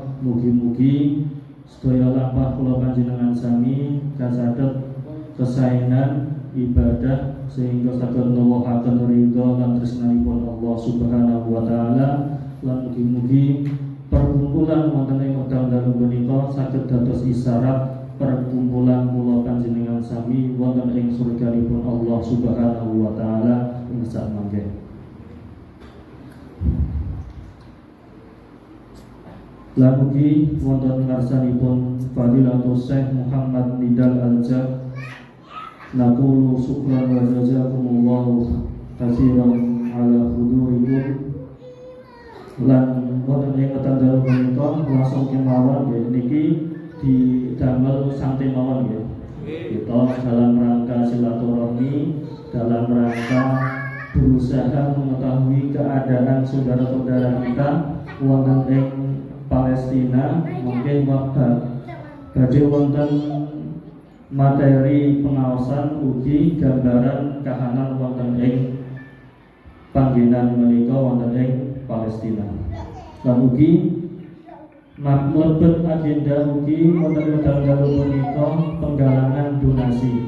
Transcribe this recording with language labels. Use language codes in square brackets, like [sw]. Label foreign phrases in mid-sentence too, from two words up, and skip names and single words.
[jv] Mugi-mugi sedaya lampah kula panjenengan sami kasaget kesaenan ibadah sehingga saged nuwuhaken ridha lan tresnanipun Allah [ar] سبحانه وتعالى [jv] lan mugi-mugi perkumpulan wonten ing medal dalu menika saged dados isyarat perkumpulan kula panjenengan sami wonten ing surganipun Allah [ar] سبحانه وتعالى [jv] ing sak mangke. Lan ugi wonten ngarsanipun Fadilatul Syekh Muhammad Nidal Al-Jab [ar] نقول شكرا وجزاكم الله كثيرا على حضوركم. [jv] Lan wonten ing tandha menika langsung kemawon nggih niki didamel santai mawon nggih. [id] Kita dalam rangka silaturahmi, dalam rangka berusaha mengetahui keadaan saudara-saudara kita [jv] wonten ing Palestina, mungkin badhe wonten materi pengaosan ugi gambaran kahanan wonten ing panggenan menika wonten ing Palestina. Lan ugi mlebet agenda ugi wonten dalu menika penggalangan donasi.